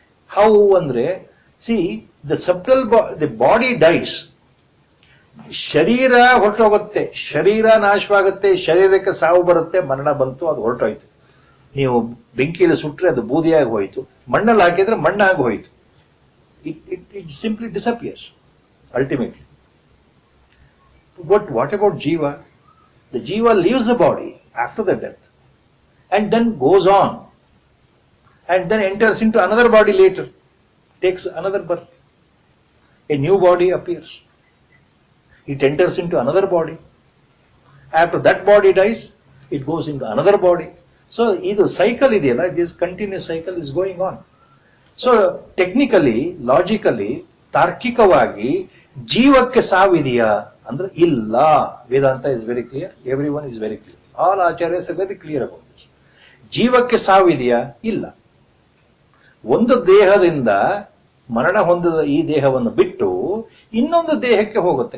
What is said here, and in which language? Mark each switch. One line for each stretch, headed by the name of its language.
Kannada: How ಅಂದ್ರೆ,
English: see the subtle the body dies,
Kannada: ಶರೀರ ಹೊರಟೋಗುತ್ತೆ, ಶರೀರ ನಾಶವಾಗುತ್ತೆ, ಶರೀರಕ್ಕೆ ಸಾವು ಬರುತ್ತೆ, ಮರಣ ಬಂತು, ಅದು ಹೊರಟೋಯ್ತು. ನೀವು ಬೆಂಕಿಯಲ್ಲಿ ಸುಟ್ಟರೆ ಅದು ಬೂದಿಯಾಗಿ ಹೋಯಿತು, ಮಣ್ಣಲ್ಲಿ ಹಾಕಿದ್ರೆ ಮಣ್ಣಾಗಿ ಹೋಯಿತು.
English: It simply disappears ultimately. But what about Jiva? The Jiva leaves the body after the death and then goes on and then enters into another body later, takes another birth. A new body appears. It enters into another body. After that body dies, it goes into another body. So, this cycle ideyala, this continuous cycle is going on. So, technically, logically,
Kannada: ತಾರ್ಕಿಕವಾಗಿ ಜೀವಕ್ಕೆ ಸಾವಿದೆಯಾ ಅಂದ್ರೆ ಇಲ್ಲ.
English: Vedanta is very clear, every one is very clear, all acharyas are very clear about this.
Kannada: ಜೀವಕ್ಕೆ ಸಾವಿದೆಯಾ? ಇಲ್ಲ. ಒಂದು ದೇಹದಿಂದ ಮರಣ ಹೊಂದಿದ ಈ ದೇಹವನ್ನು ಬಿಟ್ಟು ಇನ್ನೊಂದು ದೇಹಕ್ಕೆ ಹೋಗುತ್ತೆ.